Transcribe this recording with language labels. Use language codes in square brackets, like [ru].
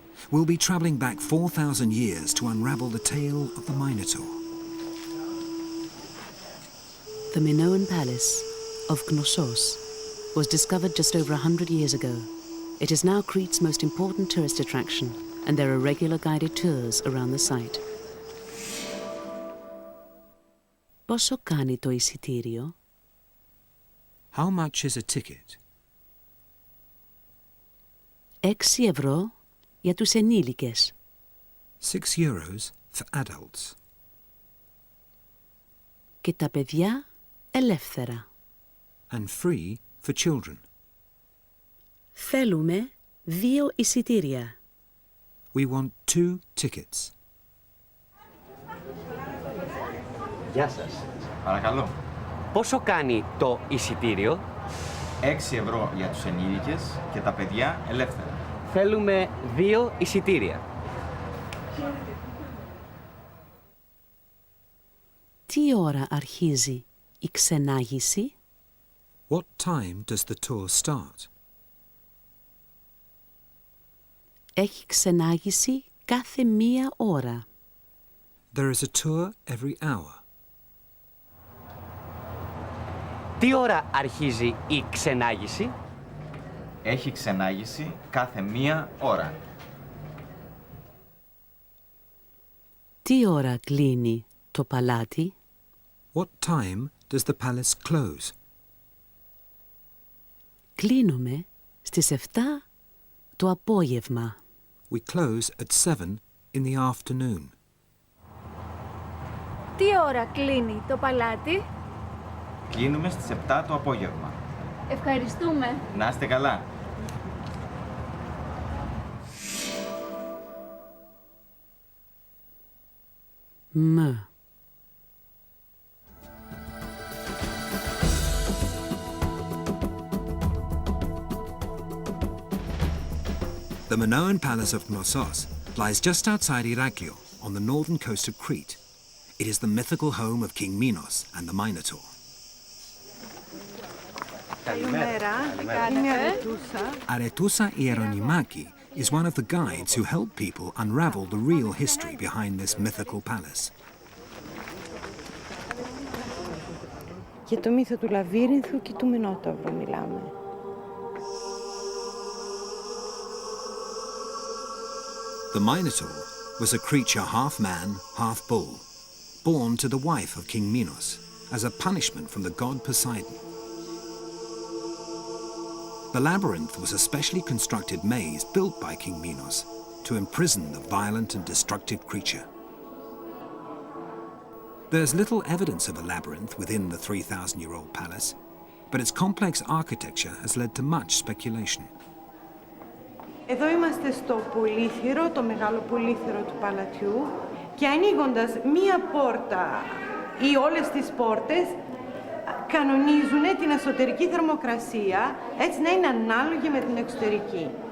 [en] We'll be travelling back 4,000 years to unravel the tale of the Minotaur. The Minoan Palace of Knossos was discovered just over 100 years ago. It is now Crete's most important tourist attraction, and there are regular guided tours around the site. [el] Πόσο κάνει το εισιτήριο? [en] How much is a ticket? [el] 6 ευρώ για τους ενήλικες. [en] 6 euros for adults. [el] Και τα παιδιά ελεύθερα. [en] And free for children. [el] Θέλουμε 2 εισιτήρια. [en] We want 2 tickets. [el] Γεια σας. Παρακαλώ. Πόσο κάνει το εισιτήριο? 6 ευρώ για τους ενήλικες και τα παιδιά ελεύθερα. Θέλουμε 2 εισιτήρια. Τι ώρα αρχίζει η ξενάγηση? [en] What time does the tour start? [el] Έχει ξενάγηση κάθε 1 ώρα. [en] There is a tour every hour. [el] Τι ώρα αρχίζει η ξενάγηση? Έχει ξενάγηση κάθε 1 ώρα. Τι ώρα κλείνει το παλάτι? [en] What time does the palace close? [el] Κλείνουμε στις 7 το απόγευμα. [en] We close at 7 in the afternoon. [el] Τι ώρα κλείνει το παλάτι? Κλείνουμε στις 7 το απόγευμα. Ευχαριστούμε. Να είστε καλά. [en] The Minoan Palace of Knossos lies just outside Iraklio, on the northern coast of Crete. It is the mythical home of King Minos and the Minotaur. [el] Καλημέρα. Είμαι Αρετούσα. [en] Aretousa Ieronimaki is one of the guides who help people unravel the real history behind this mythical palace. [el] Για το μύθο του Λαβύρινθου και του Μινόταυρου μιλάμε. [en] The Minotaur was a creature half man, half bull, born to the wife of King Minos as a punishment from the god Poseidon. The labyrinth was a specially constructed maze built by King Minos to imprison the violent and destructive creature. There's little evidence of a labyrinth within the 3,000-year-old palace, but its complex architecture has led to much speculation. [el] Εδώ είμαστε στο πολύθυρο, το μεγάλο πολύθυρο του παλατιού και ανοίγοντας μία πόρτα ή όλες τις πόρτες κανονίζουν την εσωτερική θερμοκρασία έτσι να είναι ανάλογη με την εξωτερική.